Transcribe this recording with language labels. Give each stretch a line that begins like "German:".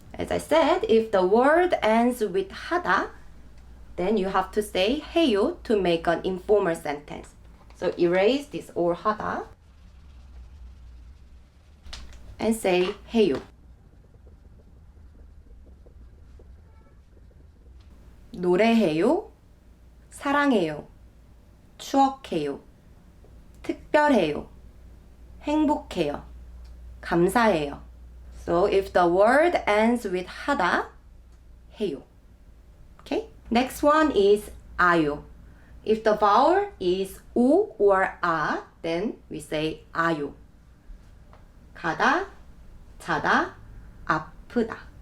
English: As I said, if the word ends with 하다, then you have to say 해요 to make an informal sentence. So erase this or 하다 and say 해요.
Korean: 노래해요, 사랑해요, 추억해요, 특별해요, 행복해요, 감사해요.
English: So if the word ends with 하다, 해요. Okay? Next one is 아요. If the vowel is 우 or 아, then we say 아요.
Korean: 가다, 자다, 아프다.